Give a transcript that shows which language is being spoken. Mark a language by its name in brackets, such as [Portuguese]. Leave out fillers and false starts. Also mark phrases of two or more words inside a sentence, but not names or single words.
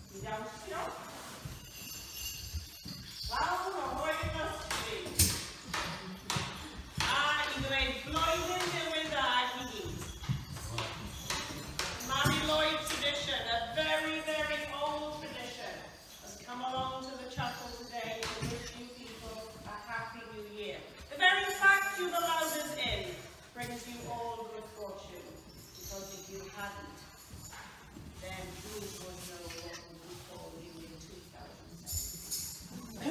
[English] dance to? Wel, ahoy must be. [Welsh] A i ddweud blwyddyn newydd dda i gyd. [English] Mary Lloyd tradition, a very, very old tradition, has come along to the chapel today to wish you people a happy new year. The very fact you've allowed us in brings you all good fortune, because if you hadn't, then who would know what would befall you in 2007?